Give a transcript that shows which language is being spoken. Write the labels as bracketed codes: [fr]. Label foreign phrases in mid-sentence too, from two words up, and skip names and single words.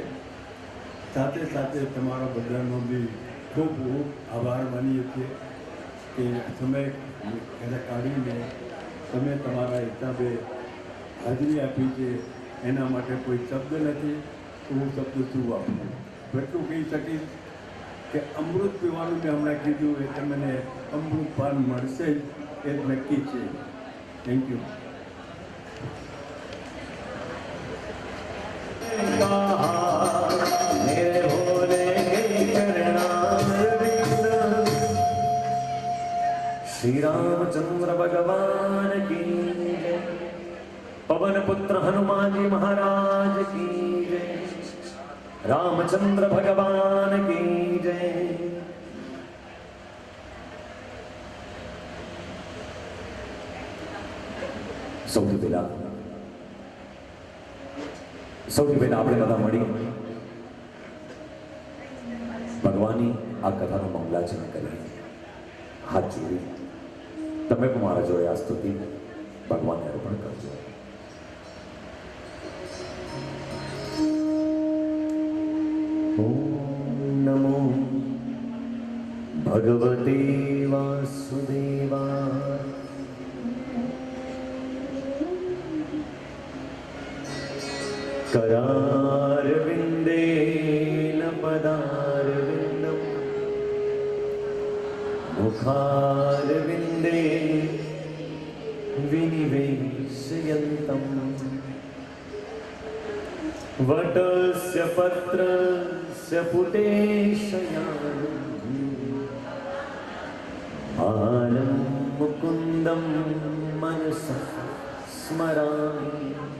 [gu] સાથે સાથે તમારા બધાનો બી ખૂબ ખૂબ આભાર માનીએ છીએ કે સમય કાઢીને તમે તમારા હિસાબે હાજરી આપી છે. એના માટે કોઈ શબ્દ નથી તો હું શબ્દ શું વાપરું. એટલું કહી શકીશ કે અમૃત પીવાનું મેં હમણાં કીધું એ તમને અમૃત પાન મળશે જ એ નક્કી છે. [en] Thank you. [hi] मेरे भोले के चरणारविंद श्री रामचंद्र भगवान की जय. पवन पुत्र हनुमान जी महाराज की जय. रामचंद्र भगवान की जय. [gu] સૌથી પહેલા આપણે બધા મળી ભગવાનની આ કથાનું મંગલાચરણ કરીએ. હાથ જોડી તમે પણ મારા જોડે આ સ્તુતિ ભગવાનને અર્પણ કરજો. [sa] ओम नमो भगवते वासुदेवाय. करारविन्देन पदारविन्दम् मुखारविन्दे विनिवेशयन्तम् वटस्य पत्रस्य पुटेशयानम् आलं मुकुन्दं मनसा स्मरामि.